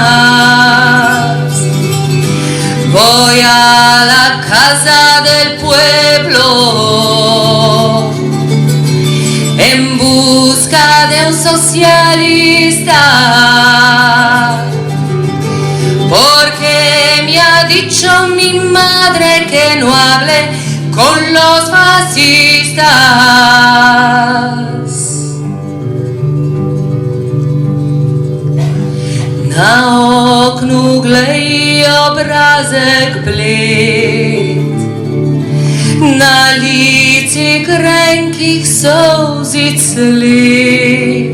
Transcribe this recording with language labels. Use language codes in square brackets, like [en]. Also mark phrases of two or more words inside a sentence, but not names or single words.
[es] Voy a la casa del pueblo en busca de un socialista, porque me ha dicho mi madre que no hable con los fascistas. [sl] Na oknu glej obrazek bled, na lici grenkih solzic sled.